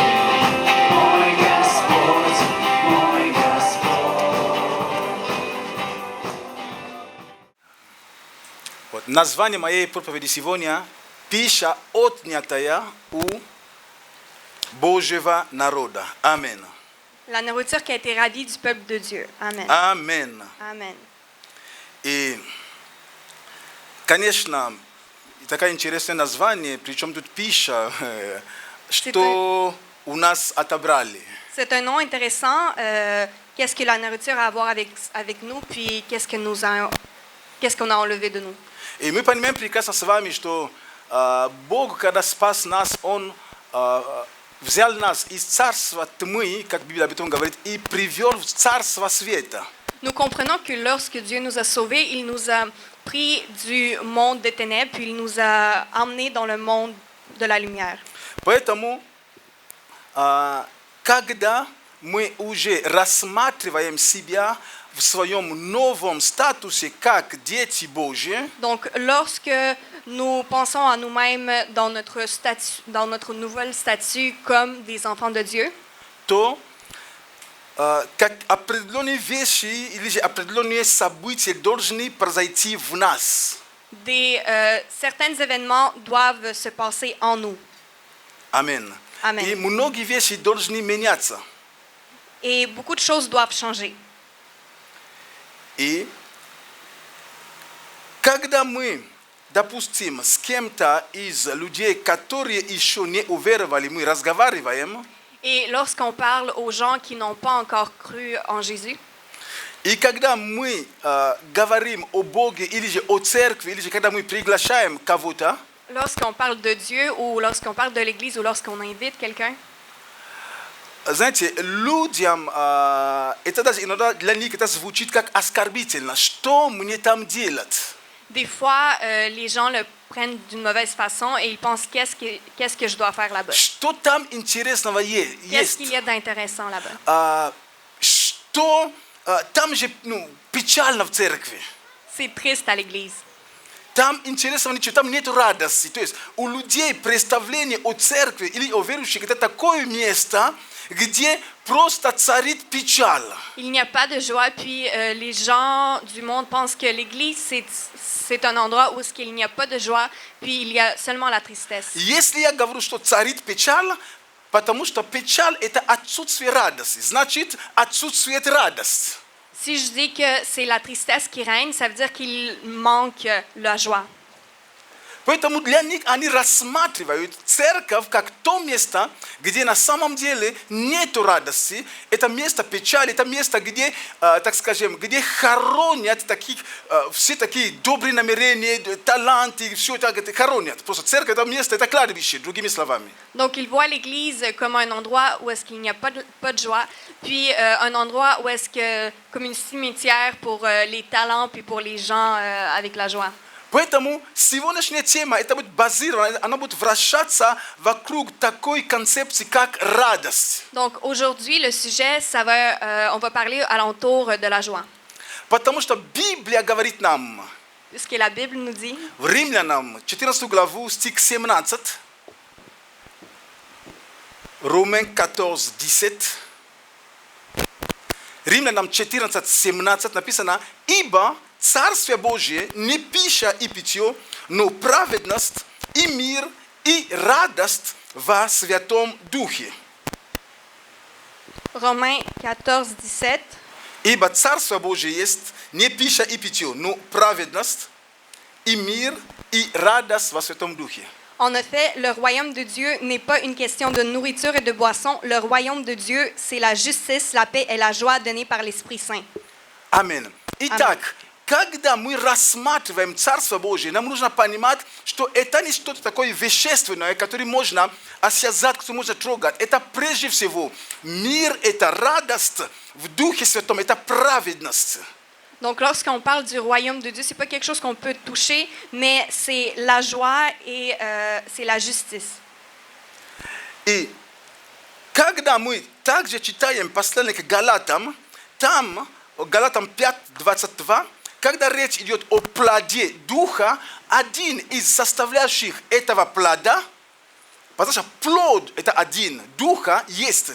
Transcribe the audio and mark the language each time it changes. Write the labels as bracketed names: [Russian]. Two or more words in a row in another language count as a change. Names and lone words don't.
[Russian] Мой Господь, мой Господь. Вот, название моей проповеди сегодня «Пища, отнятая у Божьего народа». Амин. [French] La nourriture qui a été ravie du peuple de Dieu. Amen. [Russian] Амин. [French] Amen. [Russian] И, конечно, такое интересное название, причем тут пища, что у нас отобрали. [French] C'est un nom intéressant. Qu'est-ce que la nourriture a à voir avec nous, puis qu'est-ce qu'on a enlevé de nous. [Russian] И мы понимаем прекрасно с вами, что Бог, когда спас нас, Он взял нас из царства тьмы, как Библия об этом говорит, и привел в царство света. [French] Nous comprenons que lorsque Dieu nous a sauvés, il nous a pris du monde des ténèbres, puis il nous a emmenés dans le monde de la lumière. [Russian] Поэтому, когда мы уже рассматриваем себя в своем новом статусе как дети Божьи, [French] Donc, lorsque nous pensons à nous-mêmes dans notre nouvel statut comme des enfants de Dieu, [Russian] то как определенные вещи или же определенные события должны произойти в нас. [French] certains événements doivent se passer en nous. [Russian] Аминь. [French] Amen. [Russian] И многие вещи должны меняться. [French] Et beaucoup de choses doivent changer. [Russian] И когда мы, допустим, с кем-то из людей, которые еще не уверовали, мы разговариваем, [French] Et lorsqu'on parle aux gens qui n'ont pas encore cru en Jésus, [Russian] и когда мы говорим о Боге или же о церкви, или же когда мы приглашаем кого-то, [French] lorsqu'on parle de Dieu ou lorsqu'on parle de l'Église ou lorsqu'on invite quelqu'un, [Russian] знаете, людям это даже иногда для них это звучит как оскорбительно. Что мне там делать? [French] des fois, les gens le prennent d'une mauvaise façon et ils pensent qu'est-ce que je dois faire là-bas? [Russian] Что там интересного [French] Qu'est-ce [Russian] есть? [French] qu'il y a d'intéressant là-bas? [Russian] Что там же печально в церкви? [French] C'est triste à l'Église. [Russian] Там интересного ничего, там нет радости. То есть у людей представление о церкви или о верующих это такое место, где просто царит печаль. [French] Il n'y a pas de joie, puis les gens du monde pensent que l'Église, c'est un endroit où il n'y a pas de joie, puis il y a seulement la tristesse. [Russian] Если я говорю, что царит печаль, потому что печаль это отсутствие радости, значит отсутствует радость. [French] Si je dis que c'est la tristesse qui règne, ça veut dire qu'il manque la joie. [Russian] Поэтому для них они рассматривают церковь как то место, где на самом деле нет радости. Это место печали, это место, где, так скажем, где хоронят все такие добрые намерения, таланты, все это хоронят. Просто церковь это место, это кладбище, другими словами. [French] Donc, ils voient l'Église comme un endroit où est-ce qu'il n'y a pas de joie, puis un endroit où est-ce que, comme une cimetière pour les talents, puis pour les gens avec la joie. [Russian] Поэтому сегодняшняя тема, это будет базирована, она будет вращаться вокруг такой концепции, как радость. [French] Donc, aujourd'hui, le sujet, on va parler alentour de la joie. [Russian] Потому что Библия говорит нам, [French] Puisque la Bible nous dit, [Russian] в Римлянам, 14 главу, стих 17, Romains 14, 10, Римлянам 14, 17 написано, ибо Царствие Божие не пища и питье, но праведность и мир и радость во Святом Духе. [French] Romains 14, 17, [Russian] Ибо Царство Божие есть не пища и питье, но праведность и мир и радость во Святом Духе. [French] En effet, le royaume de Dieu n'est pas une question de nourriture et de boisson. Le royaume de Dieu, c'est la justice, la paix et la joie donnée par l'Esprit Saint. [Russian] Аминь. Итак, когда мы рассматриваем Царство Божие, нам нужно понимать, что это не что-то такое вещественное, которое можно осязать, которое можно трогать. Это прежде всего мир, это радость в Духе Святом, это праведность. [French] Donc, lorsqu'on parle du royaume de Dieu, c'est pas quelque chose qu'on peut toucher, mais c'est la joie et c'est la justice. [Russian] И когда мы также читаем послание к Галатам, там, Галатам 5:22, когда речь идет о плоде Духа, один из составляющих этого плода, потому что плод это один, Духа есть.